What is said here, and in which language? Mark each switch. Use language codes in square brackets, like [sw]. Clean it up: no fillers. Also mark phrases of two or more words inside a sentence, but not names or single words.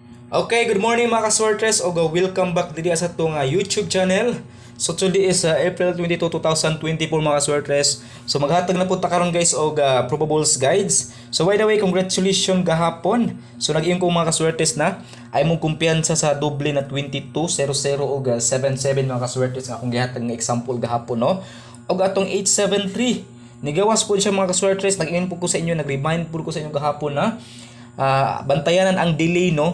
[en] Okay, good morning mga kaswertres o welcome back [tl] dito sa itong [en] YouTube channel. So today is April 22, 2024 mga kaswertres. [ceb] So maghatag na po ta karon guys og probables guides. [en] So by the way, congratulations gahapon. [ceb] So nag-iyon ko mga kaswertres na ay mong kumpiyansa sa doble na 2200 og 77 mga kaswertres nga akong gihatag nga example gahapon no. Og atong 873 nigawas po siya mga kaswertres, nag-iyon po ko sa inyo, nag-remind po ko sa inyo gahapon na bantayanan ang delay no.